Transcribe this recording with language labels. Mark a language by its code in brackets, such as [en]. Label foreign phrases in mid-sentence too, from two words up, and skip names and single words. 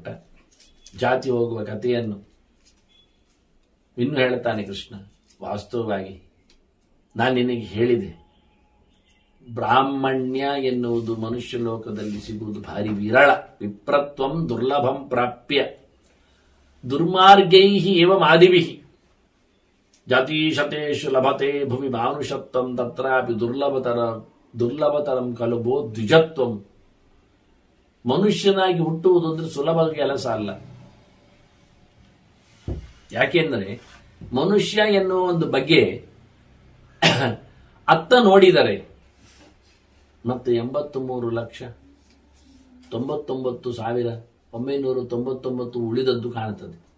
[kn] ಜಾತಿ ಹೋಗುವ ಕಥೆಯನ್ನು ಇನ್ನು ಹೇಳುತ್ತಾನೆ ಕೃಷ್ಣ. ವಾಸ್ತವವಾಗಿ ನಾನು ನಿನಗೆ ಹೇಳಿದೆ, ಬ್ರಾಹ್ಮಣ್ಯ ಎನ್ನುವುದು ಮನುಷ್ಯ ಲೋಕದಲ್ಲಿ ಸಿಗುವುದು ಭಾರಿ ವಿರಳ. [sa] ವಿಪ್ರತ್ವಂ ದುರ್ಲಭಂ ಪ್ರಾಪ್ಯ ದುರ್ಮಾರ್ಗೈ ಏವ ಮಾದಿಭಿ ಜಾತೀಶತೇಷು ಲಭತೆ ಭುವಿ ಮಾನುಷತ್ವಂ ತತ್ರಾಪಿ ದುರ್ಲಭತರಂ ಕಲುಬೋ ದ್ವಿಜತ್ವಂ. [kn] ಮನುಷ್ಯನಾಗಿ ಹುಟ್ಟುವುದು ಅಂದ್ರೆ ಸುಲಭ ಕೆಲಸ ಅಲ್ಲ. ಯಾಕೆಂದರೆ ಮನುಷ್ಯ ಎನ್ನುವ ಒಂದು ಬಗ್ಗೆ ಅತ್ತ ನೋಡಿದರೆ ಮತ್ತೆ 83,99,999 ಉಳಿದದ್ದು ಕಾಣುತ್ತದೆ.